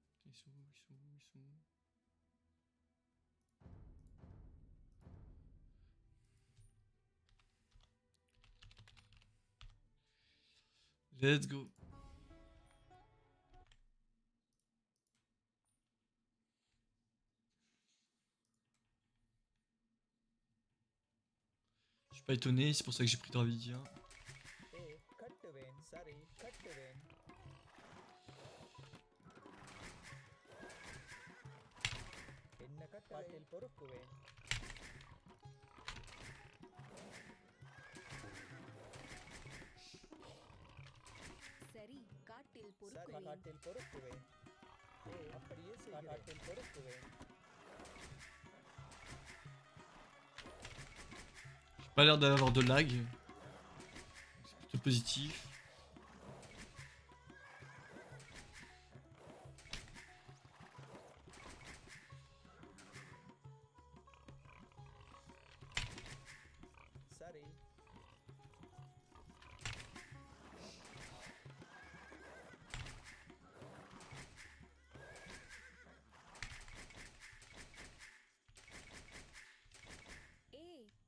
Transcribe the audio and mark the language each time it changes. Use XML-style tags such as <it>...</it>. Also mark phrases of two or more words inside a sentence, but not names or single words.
<fr>Ils sont où? Ils sont où? Ils sont où?</fr> <en>Let's go.</en> <fr>Je suis pas étonné, c'est pour ça que j'ai pris Dravidia.</fr> <ta>கட்டுவேன் சரி கட்டுவேன் என்ன கட்டளையில் பொறுக்குவேன் சரி காட்டில் சரி பொறுக்குவேன் காட்டில் பொறுக்குவேன் அப்படியே செய்கிறேன் காட்டில் பொறுக்குவேன்</ta> <fr>J'ai pas l'air d'avoir de lag. C'est plutôt positif.</fr> <ta>சரி ஏய்</ta>